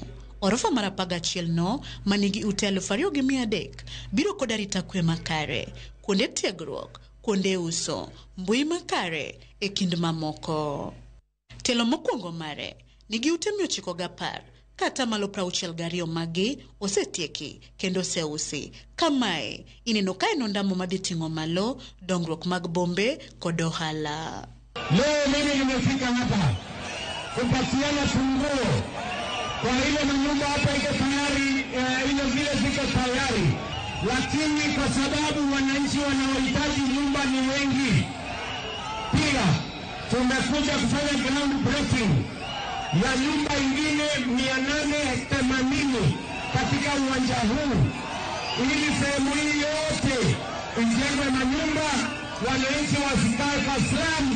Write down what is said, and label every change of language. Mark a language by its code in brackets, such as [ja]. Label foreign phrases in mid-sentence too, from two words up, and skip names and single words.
[luo] Orofa mar 11 no manigi ute 2,300 biro kod arita kwe makare, kuonde tiegruok, kuonde uso, mbui makare e kind mamoko. Telo mokwongo mare nigi ute 910 kata malo 62 magi osetieki kendo oseusi. Kamae ineno ka en ondamo madhiting'o malo dongruok mag bombe kod ohala. [sw] Leo mimi nimefika hapa kupatiana funguo kwa ile manyumba hapa iko tayari, ile vile ziko tayari, lakini kwa sababu wananchi wanaohitaji nyumba ni wengi, pia tumekuja kufanya [en] ground breaking [sw] ya nyumba ingine 880 katika uwanja huu, ili sehemu hii yote ijengwe manyumba, wananchi wasikae kwa slum.